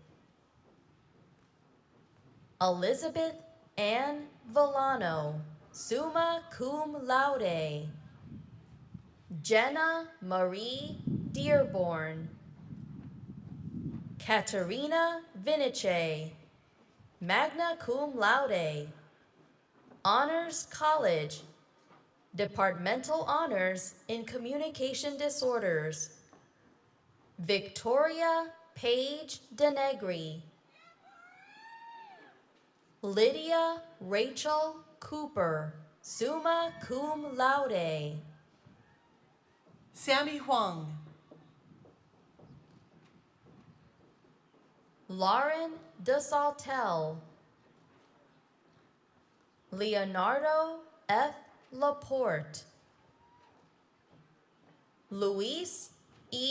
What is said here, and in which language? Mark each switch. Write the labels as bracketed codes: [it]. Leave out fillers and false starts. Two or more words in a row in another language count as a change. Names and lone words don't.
[en] Elizabeth Ann Villano, [la] summa cum laude, [en] Jenna Marie Dearborn, Katerina Vinice, [la] magna cum laude, [en] Honors College, Departmental Honors in Communication Disorders, Victoria Page Denegri, Lydia Rachel Cooper, [la] summa cum laude, [en] Sammy Huang, Lauren DeSaltel, Leonardo F. Laporte, Luis E.